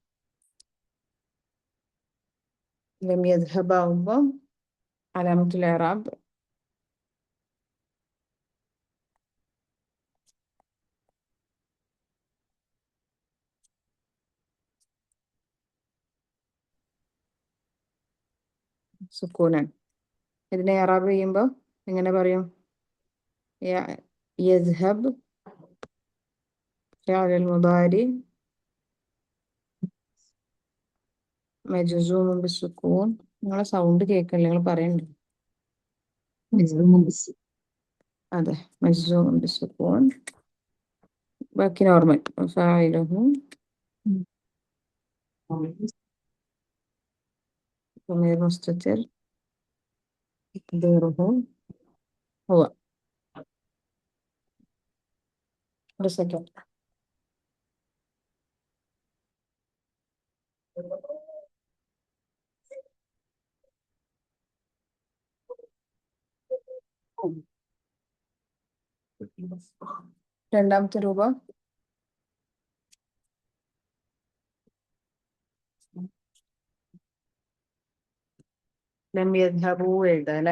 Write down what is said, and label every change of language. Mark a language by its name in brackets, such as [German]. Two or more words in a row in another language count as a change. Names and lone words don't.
[Arabic] لم يذهب [Malayalam] ആവുമ്പോൾ [Arabic] علامة الإعراب [Malayalam] സുക്കൂനാണ്. ഇതിനെ ഇറാബ് ചെയ്യുമ്പോൾ എങ്ങനെ പറയും? [Arabic] യസ്ഹബ് فعل المضارع مجزوم بالسكون. [Malayalam] നിങ്ങളെ സൗണ്ട് കേൾക്കണില്ല, നിങ്ങൾ പറയണ്ട്. അതെ, [Arabic] مجزوم بالسكون. [Malayalam] ബാക്കി നോർമൽ. [Arabic] فاعله ضمير مستتر تقديره هو. [Malayalam] ഒരു സെക്കൻഡ്. രണ്ടാമത്തെ രൂപം [Arabic] لم يذهبوا [Malayalam] എഴുതാം അല്ലെ.